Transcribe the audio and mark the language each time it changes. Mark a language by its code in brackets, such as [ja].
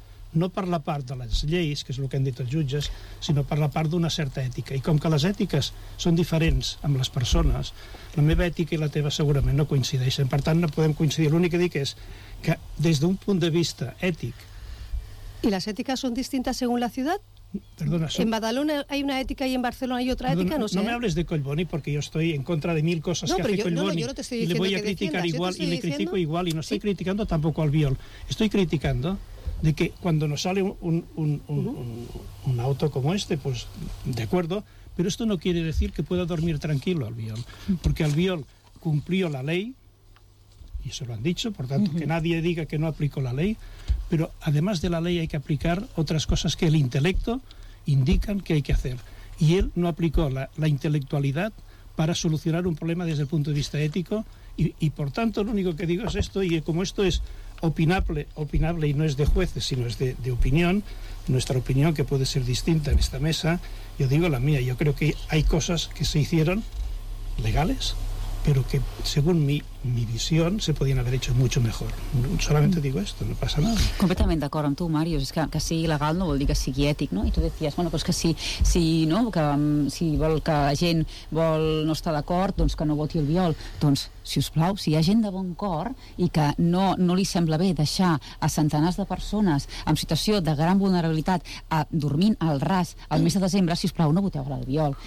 [ca] No per la part de les lleis, que és el que han dit els jutges, sinó per la part d'una certa ètica. I com que les ètiques són diferents amb les persones, la meva ètica i la teva segurament no coincideixen. Per tant, no podem coincidir. L'únic que dic és que des d'un punt de vista ètic... I les ètiques són distintes segons la ciutat? Perdona, [es] en Badalona hay una ética y en Barcelona hay otra ética, no sé. No me hables de Collboni porque yo estoy en contra de mil cosas que hace Collboni. No, pero yo no te estoy diciendo que defienda. Y le voy a criticar igual y le critico igual y no estoy criticando tampoco al Viol. Estoy criticando de que cuando nos sale un auto como este, pues de acuerdo, pero esto no quiere decir que pueda dormir tranquilo al Viol, porque al Viol cumplió la ley, y eso lo han dicho, por tanto, que nadie diga que no aplicó la ley. Pero además de la ley hay que aplicar otras cosas que el intelecto indican que hay que hacer. Y él no aplicó la intelectualidad para solucionar un problema desde el punto de vista ético. Y por tanto, lo único que digo es esto, y como esto es opinable y no es de jueces, sino es de opinión, nuestra opinión, que puede ser distinta en esta mesa, yo digo la mía. Yo creo que hay cosas que se hicieron legales, pero que, según mi visión, se [ca] podien haver [es] hecho mucho mejor. Solamente digo esto, no pasa nada. [ca] Completament d'acord amb tu, Màrius. És que sigui legal no vol dir que sigui ètic, no? I tu decías, bueno, pues que si vol que la gent vol no estar d'acord, doncs que no voti el Viol. Doncs, si us plau, si hi ha gent de bon cor i que no li sembla bé deixar a centenars de persones en situació de gran vulnerabilitat dormint al ras el mes de desembre, si us plau, no voteu el Viol.